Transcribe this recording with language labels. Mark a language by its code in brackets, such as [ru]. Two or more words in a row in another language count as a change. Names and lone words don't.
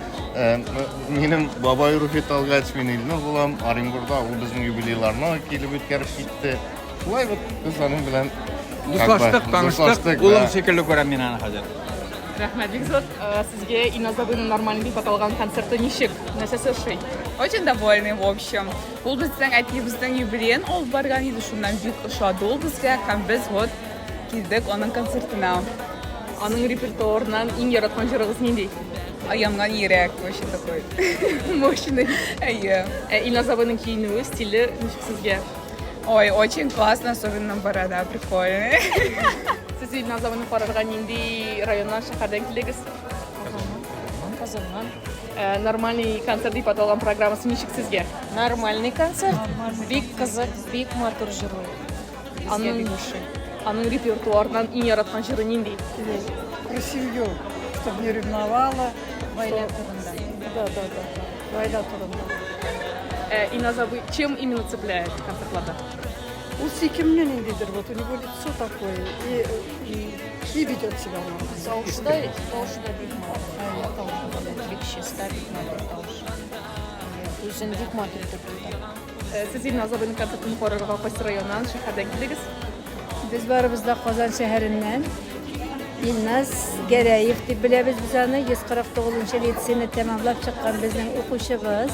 [tt] Минем бабай Руфит Алгач мин Илнур булам, Оренбургда ул безнең юбилейларны килеп үткәреп китте. Шулай бит без аның белән Дуслаштык, таныштык. Улым шикелле күрәм мин аны хәзер. Рәхмәт, бик зур. Сезгә Иназабыйның нормальный дип аталган концерты ничек? Нәрсәсе ошый? [ru] Очень довольны, в общем. [tt] Ул безнең әтиебезнең юбилеен алып барган иде, шуннан бик ошады ул безгә, һәм без вот килдек аның концертына. Аның репертуарыннан иң яраткан җырыгыз нинди? Аямган йөрәк, [ru] вообще такой. Мощный. [tt] Әйе. Иназабыйның киенүе, стиле ничек сезгә? [ru] Ой, очень классно, особенно борода, прикольная. [tt] Сез Иназабыйны карарга нинди районнан, шәһәрдән килдегез? Казаннан. Нормальный концерт дип аталган программасы ничек сезгә? Нормальный концерт. Бик кызык, бик матур җырлый. Аның репертуарыннан иң яраткан җыры нинди? [ru] Красивее, чтобы не ревновала. [tt] Война турында. [ru] Да. [tt] Война турында. [ru] Иназабый чем именно цепляет концертларда? Он секимнен индидер, вот у него лицо такое и ведет себя нормально. [tt] Тауышда бик матур. Бик чиста, бик матур тауыш. Үзен бик матур итеп тота. Сез Иназабыйның концертын карарга кайсы районнан, шәһәрдән килдегез? Без барыбыз да Казан шәһәреннән. Илназ Гәрәев дип беләбез без аны, 149-нчы лицейны тәмамлап чыккан безнең укучыбыз.